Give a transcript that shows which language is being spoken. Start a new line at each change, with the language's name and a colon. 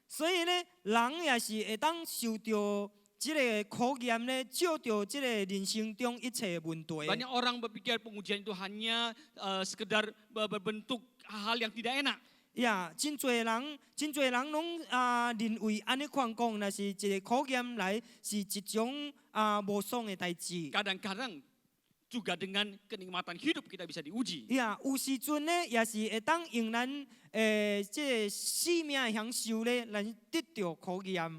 Min Nan Chinese: 所以咧，人也是會當受到這個考驗咧，照到這個人生中一切的問題。
Indonesian: Banyak orang berpikir pengujian itu hanya sekedar berbentuk hal yang tidak enak.
Min Nan Chinese: 真多人攏認為安尼款講，若是一個考驗來，是一種無爽的代志。
Indonesian: Kadang-kadang juga dengan kenikmatan hidup kita bisa diuji.
Min Nan Chinese: 有時陣咧，也是會當用咱這個生命的享受咧，來得到考驗。